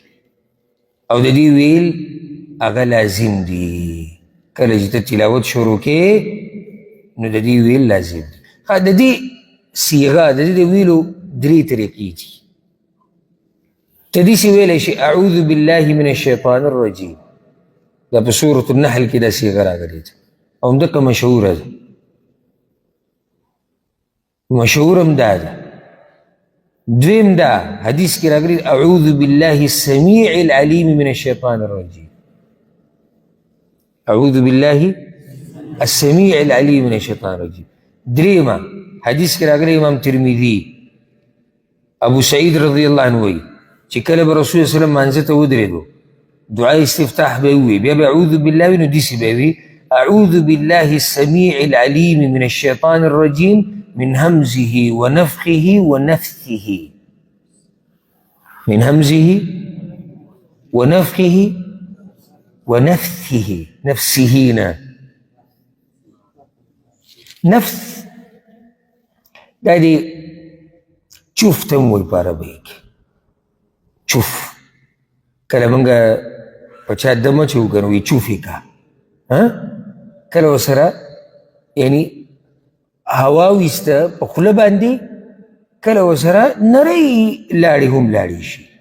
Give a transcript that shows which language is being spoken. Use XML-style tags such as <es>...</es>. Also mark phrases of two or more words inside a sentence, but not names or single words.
<ps>او د دې ویل هغه لازم دي، کله چې ته تلاوت شروع کې نو د دې ویل لازم دي. د دې صیغه د دې د ویلو درې طریقې دي. ته داسې ویلی شي</ps> <ar>اعوذ بالله من الشیطان الرجیم،</ar> <ps>دا په سورة النحل کې دا صیغه راغلې ده او همدقه مشهوره ده، مشهور هم دا ده. دویم دا حدیث کې راغلي</ps> <ar>اعوذ بالله السمیع العلیم من الشیطان الرجیم، اعوذ بالله السمیع العلیم من الشیطان الرجیم.</ar> <ps>دریمه حدیث کې راغلی امام ترمذی ابو سعید</ps> <ar>رضی الله عنه</ar> <ps>وایي چې کله به رسول</ps> <ar>صلی الله علیه وسلم</ar> <ps>مانځه ته ودرېدو دعا استفتاح به وي، بیا به</ps> <ar>اعوذ بالله</ar> <ps>وي، نو داسې به وي</ps> <ar>اعوذ بالله السمیع العلیم من الشیطان الرجیم من همزه ونفخه ونفثه، من همزه ونفخه ونفثه،</ar> <ps>نفسه نه نفث دا دی چوف ته هم وایي په عربۍ کې، چوف. کله مونږ په چا دم اچوو که نه وایي چوف یې که، کله ورسره یعنی هوا ویسته په خوله باندې، کله ورسره نری لاړې هم لاړې شي.</ps>